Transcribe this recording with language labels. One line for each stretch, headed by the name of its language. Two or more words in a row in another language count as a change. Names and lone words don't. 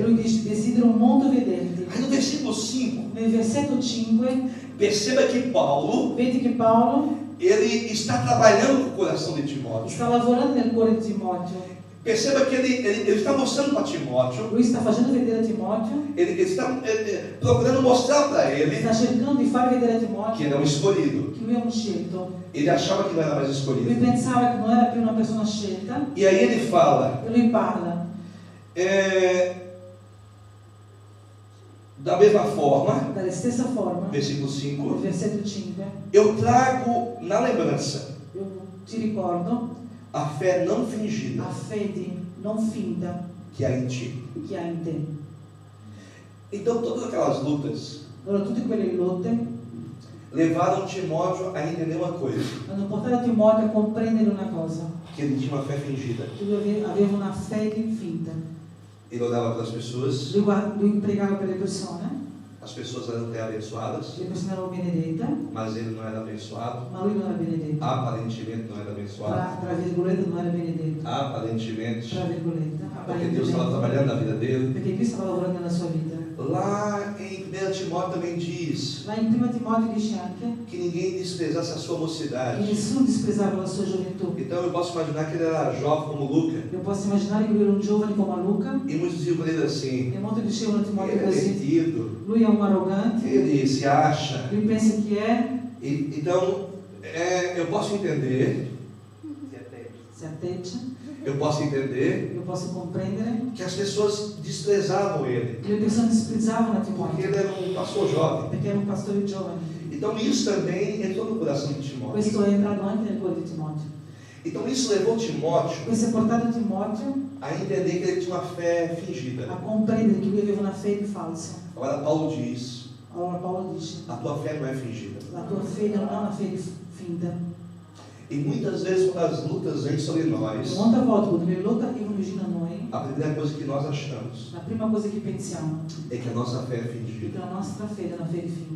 Italian: E lui dice: desidero molto vederti.
Portuguese: Aí no versículo 5,
Italian: Nel versetto 5
Portuguese: perceba que Paulo,
Italian: vedi che Paolo
Portuguese: ele está trabalhando com o coração de Timóteo.
Italian: sta lavorando nel cuore di Timoteo.
Portuguese: Perceba que ele está mostrando para Timóteo,
Italian: Lui sta facendo vedere a Timoteo,
Portuguese: ele está procurando mostrar para ele
Italian: sta cercando di far vedere a
Portuguese: que
Italian: Timoteo
Portuguese: ele é um escolhido.
Italian: che lui è un scelto.
Portuguese: Ele achava que não era mais
Italian: Lui
Portuguese: escolhido.
Italian: pensava che non era più una persona scelta
Portuguese: E aí ele fala,
Italian: e lui parla.
Portuguese: da mesma forma,
Italian: Dalla stessa forma,
Portuguese: versículo
Italian: nel 5, versetto 5,
Portuguese: eu trago na lembrança
Italian: io ti ricordo
Portuguese: a fé não fingida
Italian: a fede non finta
Portuguese: que há em ti.
Italian: che ha in te.
Portuguese: Então todas aquelas lutas
Italian: Allora tutte quelle lotte
Portuguese: levaram Timóteo a entender uma coisa,
Italian: hanno portato Timoteo a comprendere una cosa,
Portuguese: que ele tinha uma fé fingida.
Italian: che lui aveva una fede finta.
Portuguese: Ele olhava para as pessoas,
Italian: Lui pregava per le persone,
Portuguese: as pessoas eram até abençoadas,
Italian: le persone erano benedette,
Portuguese: mas ele não era abençoado,
Italian: ma lui non era benedetto.
Portuguese: aparentemente não era abençoado,
Italian: Tra virgolette non era benedetto.
Portuguese: aparentemente,
Italian: Tra virgolette,
Portuguese: porque Deus estava trabalhando na vida dele.
Italian: perché Dio stava lavorando nella sua vita.
Portuguese: Lá em 1 Timóteo também diz
Italian: Lá in 1 Timoteo dice anche
Portuguese: que ninguém desprezasse a sua
Italian: che
Portuguese: mocidade.
Italian: nessuno disprezzava la sua gioventù.
Portuguese: Então eu posso imaginar que ele era jovem como Luca,
Italian: Io posso immaginare che lui era un giovane come Luca
Portuguese: e muitos diziam para ele assim:
Italian: e molti dicevano a Timoteo
Portuguese: ele é
Italian: così:
Portuguese: metido,
Italian: lui è un arrogante,
Portuguese: ele se acha.
Italian: lui pensa che è,
Portuguese: Então eu posso entender,
Italian: si atteggia.
Portuguese: eu posso entender
Italian: Io posso comprendere
Portuguese: que as pessoas desprezavam ele,
Italian: che le persone disprezzavano a
Portuguese: porque
Italian: Timoteo
Portuguese: ele era um pastor jovem.
Italian: perché era un pastore giovane.
Portuguese: Então isso também entrou no coração de Timóteo.
Italian: Questo è entrato anche nel cuore di Timoteo.
Portuguese: Então isso levou Timóteo
Italian: Questo ha portato Timoteo
Portuguese: a entender que ele tinha uma fé fingida.
Italian: a comprendere che lui aveva una fede falsa.
Portuguese: Agora Paulo diz:
Italian: Allora Paolo dice:
Portuguese: a tua fé não é fingida.
Italian: la tua fede non è una fede finta.
Portuguese: E muitas vezes, quando as lutas vêm sobre nós,
Italian: Molte volte quando le lotte arrivano vicino a noi,
Portuguese: a primeira coisa que nós achamos
Italian: la prima cosa che pensiamo
Portuguese: é que a nossa fé é
Italian: è che
Portuguese: fingida.
Italian: la nostra fede è una fede finta.